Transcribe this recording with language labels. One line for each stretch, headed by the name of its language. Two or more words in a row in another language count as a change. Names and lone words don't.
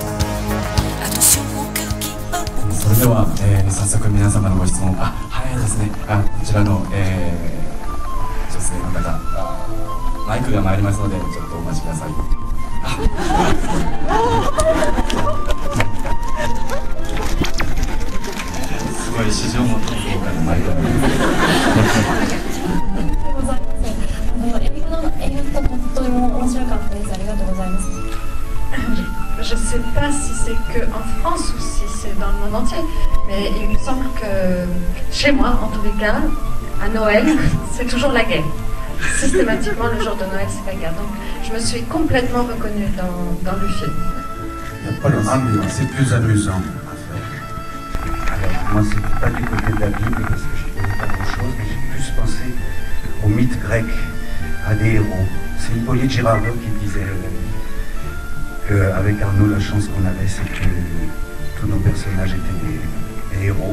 French: Attention au cœur qui bat beaucoup.
Japanese: それでは、早速皆様のご質問、早いですね。こちらの、女性の方、マイクが参りますのでちょっとお待ちください。すごい市場も豪華なマイクが。
French: Je ne sais pas si c'est qu'en France ou si c'est dans le monde entier, mais il me semble que chez moi, en tous les cas, à Noël, c'est toujours la guerre. Systématiquement, le jour de Noël, c'est la guerre. Donc, je me suis complètement reconnue dans le film.
Japanese: やっぱりアンリは
French: c'est plus amusant à faire. Alors moi c'est pas du côté de la Bible parce que je connais pas grand-chose, mais j'ai plus pensé au mythe grec, à des héros. C'est Hippolyte Girardot qui disait qu'avec Arnaud la chance qu'on avait c'est que tous nos personnages étaient des héros.